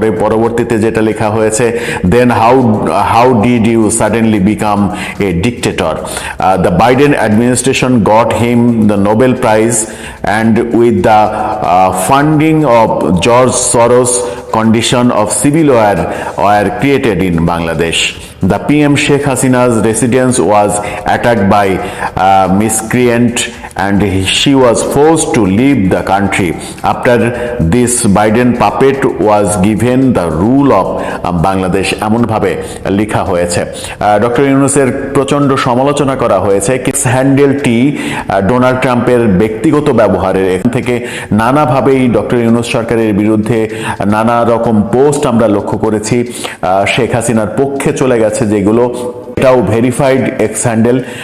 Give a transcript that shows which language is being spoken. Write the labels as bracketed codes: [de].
[en] পরবর্তীতে যেটা লেখা হয়েছে, then how did you suddenly become a dictator, the Biden administration got him the Nobel prize and with the funding of George Soros condition of civil war were created in Bangladesh. The PM Sheikh Hasina's residence was attacked by miscreant and she was forced to leave the country. After this, Biden puppet was given the rule of Bangladesh. [bn] এমন ভাবে লেখা হয়েছে। Doctor ইউনূসের প্রচন্ড সমালোচনা করা হয়েছে। X হ্যান্ডেলটি Donald ট্রাম্পের ব্যক্তিগত ব্যবহারের এখান থেকে নানাভাবেই ডক্টর ইউনূস সরকারের বিরুদ্ধে নানা রকম পোস্ট আমরা লক্ষ্য করেছি। শেখ হাসিনার পক্ষে চলে গেছে যেগুলো, এটাও ভেরিফাইড এক্স হ্যান্ডেল।